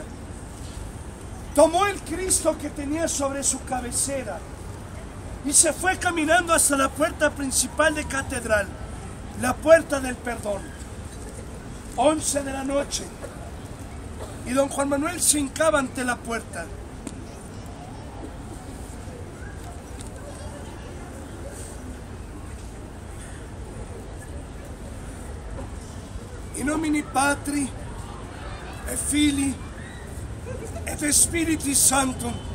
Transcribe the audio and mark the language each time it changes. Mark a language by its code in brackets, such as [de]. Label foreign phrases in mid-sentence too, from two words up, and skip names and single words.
[es] Tomó el Cristo que tenía sobre su cabecera y se fue caminando hasta la puerta principal de catedral, la puerta del perdón. 11 de la noche. Y don Juan Manuel se hincaba ante la puerta. [la] In nomine Patri et Filii et Spiritus Sanctum.